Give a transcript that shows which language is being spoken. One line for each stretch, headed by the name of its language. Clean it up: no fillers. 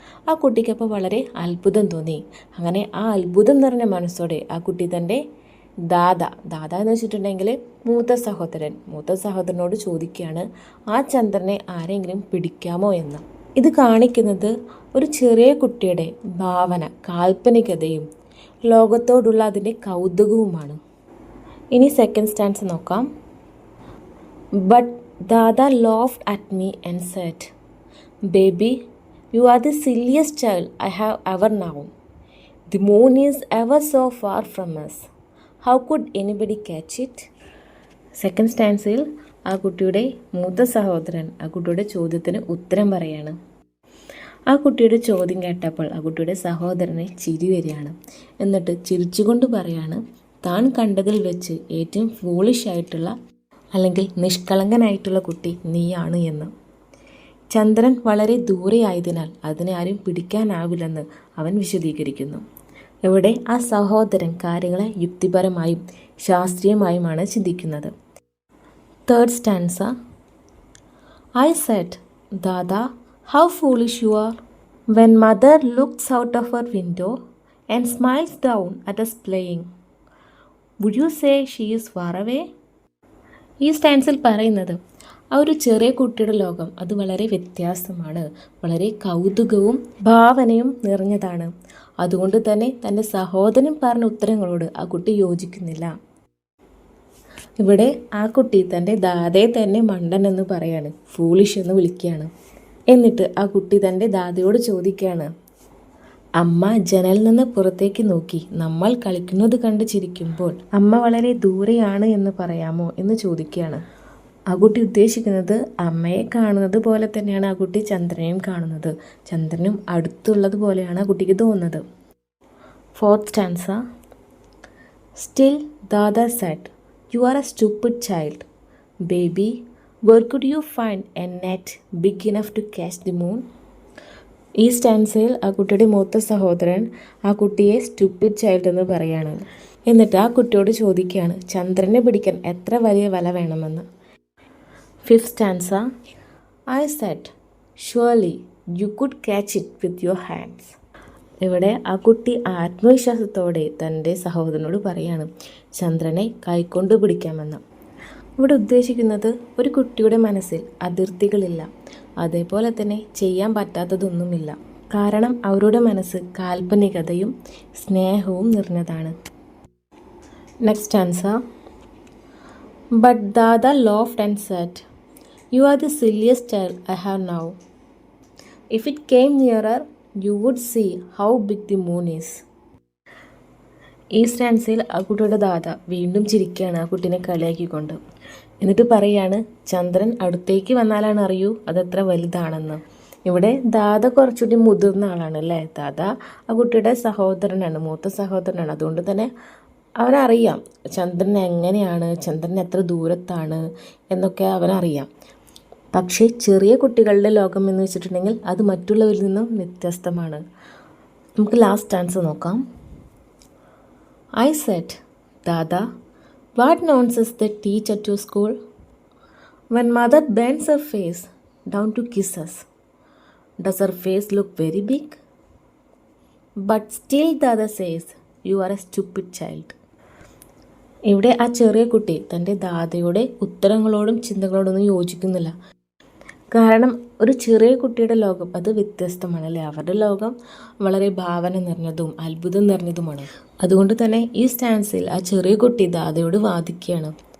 Malayalam: ആ കുട്ടിക്കപ്പോൾ വളരെ അത്ഭുതം തോന്നി. അങ്ങനെ ആ അത്ഭുതം നിറഞ്ഞ മനസ്സോടെ ആ കുട്ടി തൻ്റെ ദാദ എന്ന് വെച്ചിട്ടുണ്ടെങ്കിൽ മൂത്ത സഹോദരനോട് ചോദിക്കുകയാണ് ആ ചന്ദ്രനെ ആരെങ്കിലും പിടിക്കാമോ എന്ന്. ഇത് കാണിക്കുന്നത് ഒരു ചെറിയ കുട്ടിയുടെ ഭാവന, കാൽപ്പനികതയും ലോകത്തോടുള്ള അതിൻ്റെ കൗതുകവുമാണ്. ഇനി സെക്കൻഡ് സ്റ്റാൻസ് നോക്കാം.
English: But Dada laughed at me and said, "Baby, you are the silliest child I have ever known. The moon is ever so far from us. How could anybody catch it?"
Malayalam: Second സ്റ്റാൻസിൽ ആ കുട്ടിയുടെ മൂത്ത സഹോദരൻ ആ കുട്ടിയുടെ ചോദ്യത്തിന് ഉത്തരം പറയാണ്. ആ കുട്ടിയുടെ ചോദ്യം കേട്ടപ്പോൾ ആ കുട്ടിയുടെ സഹോദരനെ ചിരി വരികയാണ്. എന്നിട്ട് ചിരിച്ചുകൊണ്ട് പറയാണ് താൻ കണ്ടതിൽ വെച്ച് ഏറ്റവും ഫൂളിഷ് ആയിട്ടുള്ള അല്ലെങ്കിൽ നിഷ്കളങ്കനായിട്ടുള്ള കുട്ടി നീയാണ് എന്ന്. ചന്ദ്രൻ വളരെ ദൂരെയായതിനാൽ അതിനെ ആരും പിടിക്കാനാവില്ലെന്ന് അവൻ വിശദീകരിക്കുന്നു. ഇവിടെ ആ സഹോദരൻ കാര്യങ്ങളെ യുക്തിപരമായും ശാസ്ത്രീയമായുമാണ് ചിന്തിക്കുന്നത്.
English: Third stanza: I said, "Dada, how foolish you are. When mother looks out of her window and smiles down at us playing, would you say she is far away?"
Malayalam: ഈ സ്റ്റാൻസിൽ പറയുന്നത് ആ ഒരു ചെറിയ കുട്ടിയുടെ ലോകം അത് വളരെ വ്യത്യാസമാണ്, വളരെ കൗതുകവും ഭാവനയും നിറഞ്ഞതാണ്. അതുകൊണ്ട് തന്നെ തൻ്റെ സഹോദരൻ പറഞ്ഞ ഉത്തരങ്ങളോട് ആ കുട്ടി യോജിക്കുന്നില്ല. ഇവിടെ ആ കുട്ടി തൻ്റെ ദാദയെ തന്നെ മണ്ടൻ എന്ന് പറയാണ്, ഫൂളിഷ് എന്ന് വിളിക്കുകയാണ്. എന്നിട്ട് ആ കുട്ടി തൻ്റെ ദാദയോട് ചോദിക്കുകയാണ്, അമ്മ ജനലിൽ നിന്ന് പുറത്തേക്ക് നോക്കി നമ്മൾ കളിക്കുന്നത് കണ്ട് ചിരിക്കുമ്പോൾ അമ്മ വളരെ ദൂരെയാണ് എന്ന് പറയാമോ എന്ന് ചോദിക്കുകയാണ്. ആ കുട്ടി ഉദ്ദേശിക്കുന്നത് അമ്മയെ കാണുന്നത് പോലെ തന്നെയാണ് ആ കുട്ടി ചന്ദ്രനെയും കാണുന്നത്. ചന്ദ്രനും അടുത്തുള്ളത് പോലെയാണ് ആ കുട്ടിക്ക് തോന്നുന്നത്.
English: Fourth stanza: Still Dada said, "You are a stupid child. Baby, where could you find a net big enough to catch the moon?"
Malayalam: ഈ സ്റ്റാൻസയിൽ ആ കുട്ടിയുടെ മൂത്ത സഹോദരൻ ആ കുട്ടിയെ
English: stupid child
Malayalam: എന്ന് പറയാണ്. എന്നിട്ട് ആ കുട്ടിയോട് ചോദിക്കുകയാണ് ചന്ദ്രനെ പിടിക്കാൻ എത്ര വലിയ വല വേണമെന്ന്.
English: Fifth stanza: I said, "Surely you could catch it with your hands."
Malayalam: ഇവിടെ ആ കുട്ടി ആത്മവിശ്വാസത്തോടെ തൻ്റെ സഹോദരനോട് പറയാണ് ചന്ദ്രനെ കൈകൊണ്ട് പിടിക്കാമെന്ന്. ഇവിടെ ഉദ്ദേശിക്കുന്നത് ഒരു കുട്ടിയുടെ മനസ്സിൽ അതിർത്തികളില്ല, അതേപോലെ തന്നെ ചെയ്യാൻ പറ്റാത്തതൊന്നുമില്ല. കാരണം അവരുടെ മനസ്സ് കാൽപ്പനികതയും സ്നേഹവും നിറഞ്ഞതാണ്.
English: Next answer. But Dada laughed and said, "You are the silliest child I have now. If it came nearer, you would see how big the moon is."
Malayalam: ഈ സ്റ്റാൻസയിൽ ആ കുട്ടിയുടെ ദാദ വീണ്ടും ചിരിക്കുകയാണ് ആ കുട്ടീനെ കളിയാക്കിക്കൊണ്ട്. എന്നിട്ട് പറയാണ്, ചന്ദ്രൻ അടുത്തേക്ക് വന്നാലാണ് അറിയൂ അതെത്ര വലുതാണെന്ന്. ഇവിടെ ദാദ കുറച്ചുകൂടി മുതിർന്ന ആളാണ് അല്ലേ. ദാദ ആ കുട്ടിയുടെ സഹോദരനാണ്, മൂത്ത സഹോദരനാണ്. അതുകൊണ്ട് തന്നെ അവനറിയാം ചന്ദ്രൻ എങ്ങനെയാണ്, ചന്ദ്രൻ എത്ര ദൂരത്താണ് എന്നൊക്കെ അവനറിയാം. പക്ഷേ ചെറിയ കുട്ടികളുടെ ലോകം എന്ന് വെച്ചിട്ടുണ്ടെങ്കിൽ അത് മറ്റുള്ളവരിൽ നിന്നും വ്യത്യസ്തമാണ്. നമുക്ക് ലാസ്റ്റ് ആൻസർ നോക്കാം.
English: I said, "Dada, what nonsense they teach at your school? When mother bends her face down to kiss us, does her face look very big? But still Dada says, you are a stupid child."
Malayalam: ഇവിടെ ആ ചെറിയ കുട്ടി തൻ്റെ ദാദയുടെ ഉത്തരങ്ങളോടും ചിന്തകളോടൊന്നും യോജിക്കുന്നില്ല. കാരണം ഒരു ചെറിയ കുട്ടിയുടെ ലോകം അത് വ്യത്യസ്തമാണ് അല്ലേ. അവരുടെ ലോകം വളരെ ഭാവന നിറഞ്ഞതും അത്ഭുതം നിറഞ്ഞതുമാണ്. അതുകൊണ്ട് തന്നെ ഈ സ്റ്റാൻസിൽ ആ ചെറിയ കുട്ടി ദാദയോട് വാദിക്കുകയാണ്.